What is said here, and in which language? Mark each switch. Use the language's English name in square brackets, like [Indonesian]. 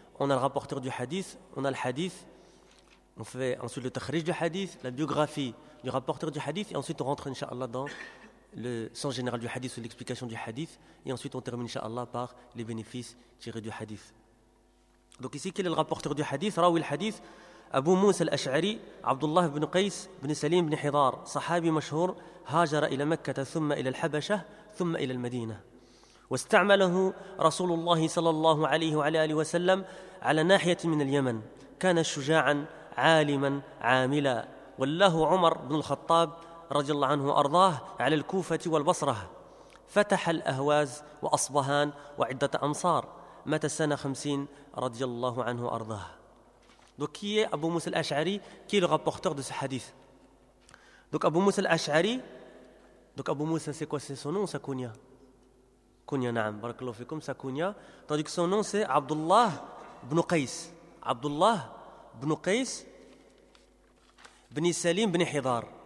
[French] On a le rapporteur du Hadith, on a le Hadith, on fait ensuite le takhrij du Hadith, la biographie du rapporteur du Hadith, et ensuite on rentre inshallah dans le sens général du hadith ou l'explication du hadith, et ensuite on termine inshallah par les bénéfices tirés du hadith. Donc ici, quel est le rapporteur du hadith? Rawi al-hadith [Arabic] أبو موسى الأشعري عبد الله بن قيس بن سليم بن حضار صحابي مشهور هاجر إلى مكة ثم إلى الحبشة ثم إلى المدينة، واستعمله رسول الله صلى الله عليه وعلى آله وسلم على ناحية من اليمن. كان شجاعا عالما عاملا، وله عمر بن الخطاب رضي الله عنه وأرضاه على الكوفة والبصرة، فتح الأهواز وأصبهان وعدة أمصار، مات سنة 50 رضي الله عنه وأرضاه. [French] Donc qui est Abu Musa al-Ash'ari, qui est le rapporteur de ce hadith? Donc Abu Musa al-Ash'ari, donc Abu Musa c'est quoi, c'est son nom ou sa kunya? Kunya [Arabic] na'am, barakallahu fikum, [French] sa kunya. Tandis que son nom c'est Abdullah ibn Qais. Abdullah ibn Qais ibn Salim ibn Hidar.